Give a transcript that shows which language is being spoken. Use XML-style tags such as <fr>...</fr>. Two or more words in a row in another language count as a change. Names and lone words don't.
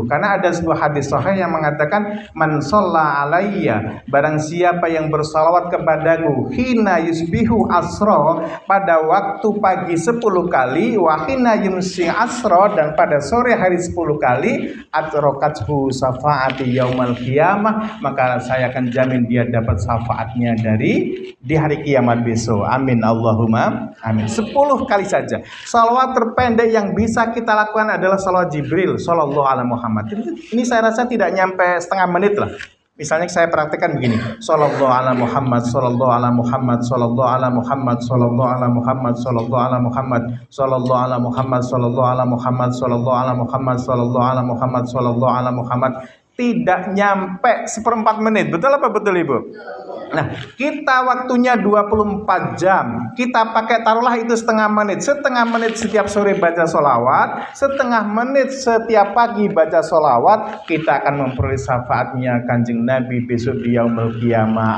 <id>Karena ada sebuah hadis sahih yang mengatakan</id> <ar>من صلى علي,</ar> <id>barang siapa yang bersalawat kepadaku</id> <ar>حين يصبح عشرا,</ar> <id>pada waktu pagi 10 kali,</id> <ar>وحين يمسي عشرا,</ar> <id>dan pada sore hari 10 kali,</id> <ar>أدركته شفاعتي يوم القيامة,</ar> <id>maka saya akan jamin dia dapat syafaatnya di hari kiamat besok.</id> <ar>آمين اللهم آمين.</ar> <id>10 kali saja. Salawat terpendek yang bisa kita lakukan adalah salawat Jibril</id> <ar>صلى الله على محمد.</ar> <id>Ini saya rasa tidak nyampe setengah menit lah. Misalnya saya praktekkan begini.</id> <ar>صلى الله على محمد، صلى الله على محمد، صلى الله على محمد، صلى الله على محمد، صلى الله على محمد، صلى الله على محمد، صلى الله على محمد، صلى الله على محمد، صلى الله على محمد، صلى الله على محمد.</ar> <id>Tidak nyampe seperempat menit. Betul apa betul Ibu? Nah, kita waktunya 24 jam. Kita pakai taruhlah itu setengah menit. Setengah menit setiap sore baca sholawat, setengah menit setiap pagi baca sholawat. Kita akan memperoleh syafaatnya Kanjeng Nabi besok di</id> <ar>يوم القيامة.</ar>